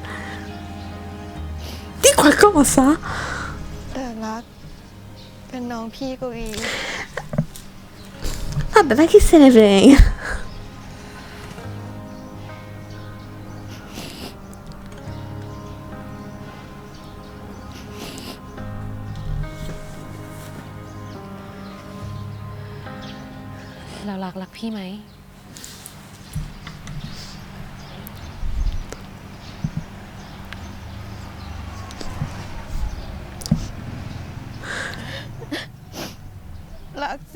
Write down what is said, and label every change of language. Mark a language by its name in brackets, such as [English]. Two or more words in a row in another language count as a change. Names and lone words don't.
[Italian] Di qualcosa? [Thai] แต่รักเป็นน้องพี่กวี [Italian] Vabbè, ma chi se ne frega? [Thai] เรารักพี่ไหม รักสิ